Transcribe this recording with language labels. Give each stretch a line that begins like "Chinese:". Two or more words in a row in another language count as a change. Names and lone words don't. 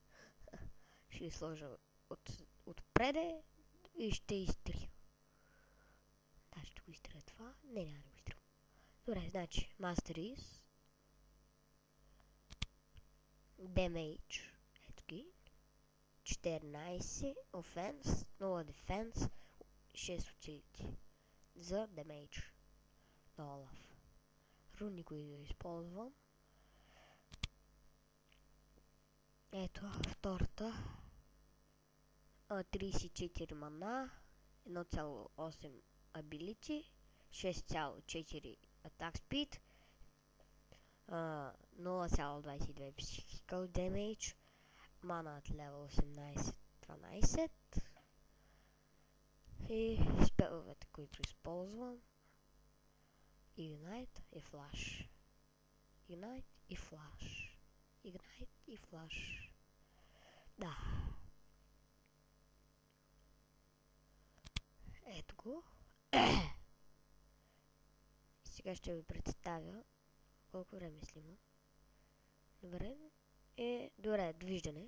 Bulgarian: Ще ги сложа отпреде и ще изтрия. Да, ще го изтрия това. Не, няма да го изтрия. Добре, значи, мастерис. Damage. Ето ги.
English: 14 offense, 0 defense, 6 utility за damage на Олаф.
Bulgarian: Руни, които да използвам. Ето втората.
English: 34 мана, 1,8 ability, 6,4 attack speed, 0,22 physical damage,
Bulgarian: мана от левел 18-12 и спеловете, които използвам. Ignite и Flash. Ignite и Flash. Ignite и Flash. Да. Ето го. Сега ще ви представя колко време снима. Добре. Добре, довиждане.